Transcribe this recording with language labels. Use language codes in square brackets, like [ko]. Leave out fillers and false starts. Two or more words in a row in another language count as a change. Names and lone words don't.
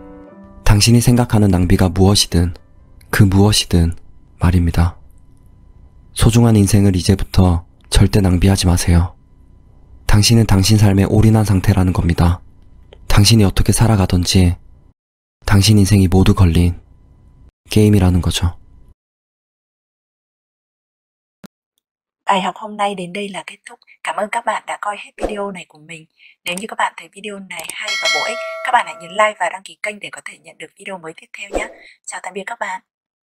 [ko] 당신이 생각하는 낭비가 무엇이든 그 무엇이든 말입니다. 소중한 인생을 이제부터 절대 낭비하지 마세요. 당신은 당신 삶에 올인한 상태라는 겁니다. 당신이 어떻게 살아가든지 당신 인생이 모두 걸린 게임이라는 거죠. [vi] Bài học hôm nay đến đây là kết thúc. Cảm ơn các bạn đã coi hết video này của mình. Nếu như các bạn thấy video này hay và bổ ích, các bạn hãy nhấn like và đăng ký kênh để có thể nhận được video mới tiếp theo nhé. Chào tạm biệt các bạn.